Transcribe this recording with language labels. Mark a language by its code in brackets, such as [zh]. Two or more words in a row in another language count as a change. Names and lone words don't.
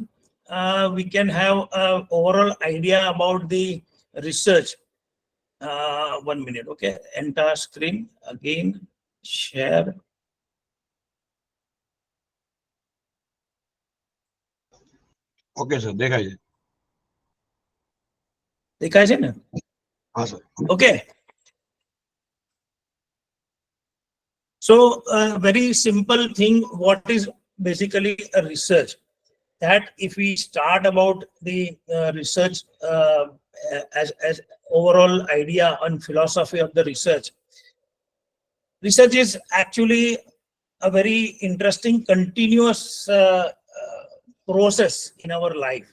[en] We can have an overall idea about the research. 1 minute, okay? Enter screen again, share. Okay sir, [mai] देखाई जाए. दिखाई छे ना? हाँ सर. [en] Okay. So a very simple thing, what is basically a research? That if we start about the research as overall idea on philosophy of the research is actually a very interesting continuous process in our life.